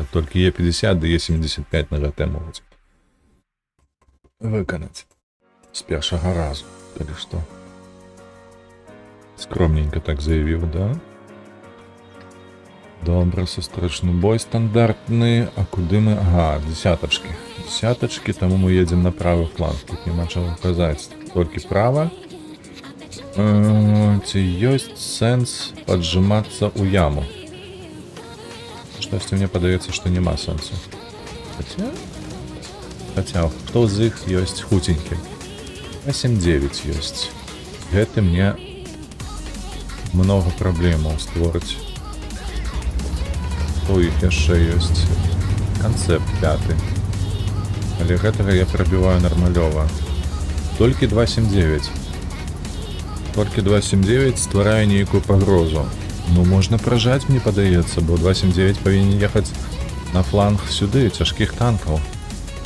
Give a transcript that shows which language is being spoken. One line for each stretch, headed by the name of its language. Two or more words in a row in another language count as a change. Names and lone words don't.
Belarusian: Толькі Е50 да Е75 на ГТ могуць выканаць. З першага разу, калі што.
Russian: Скромненько так заявіў, да? Добре, сустречный бой стандартный. А куды мы? Ага, десяточки. Десяточки, тому мы едем на правый фланг. Тут нема чего указать. Только право. Ці есть сенс поджиматься у яму? Что-то мне подается, что нема сенсу. Хотя, кто из них есть худенький? 8-9 есть. Это мне много проблем створить.
Belarusian: У іх яшчэ ёсць канцэпт 5. Але гэтага я прабіваю нармалёва. Толькі 279. Толькі 279 стварае нейкую пагрозу. Ну, можна пражаць, мне падаецца, бо 279 павінен ехаць на фланг сюды, цяжкіх танкаў.